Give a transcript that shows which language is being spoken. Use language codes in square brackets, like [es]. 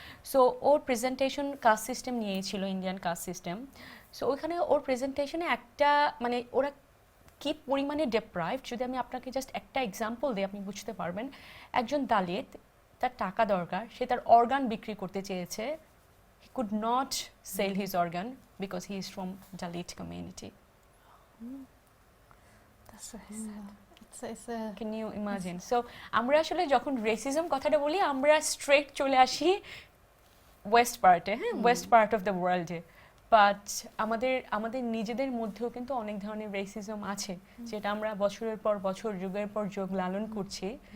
[bn] So ওর presentation caste system নিয়েছিল, Indian caste system. So ওইখানে ওর প্রেজেন্টেশনে একটা মানে ওরা কী পরিমাণে ডিপ্রাইভড, যদি আমি আপনাকে জাস্ট একটা এক্সাম্পল দিই আপনি বুঝতে পারবেন। একজন দালিত, তার টাকা দরকার, সে তার অর্গান বিক্রি করতে চেয়েছে। [en] He could not sell his organ because he is from Dalit community. That's very sad. It's a Can you imagine? [bn] So আমরা আসলে যখন রেসিজম কথাটা বলি আমরা স্ট্রেট চলে আসি ওয়েস্ট পার্টে, হ্যাঁ, ওয়েস্ট পার্ট অফ দ্য ওয়ার্ল্ডে। বাট আমাদের নিজেদের মধ্যেও কিন্তু অনেক ধরনের রেসিজম আছে, যেটা আমরা বছরের পর বছর, যুগের পর যুগ লালন করছি।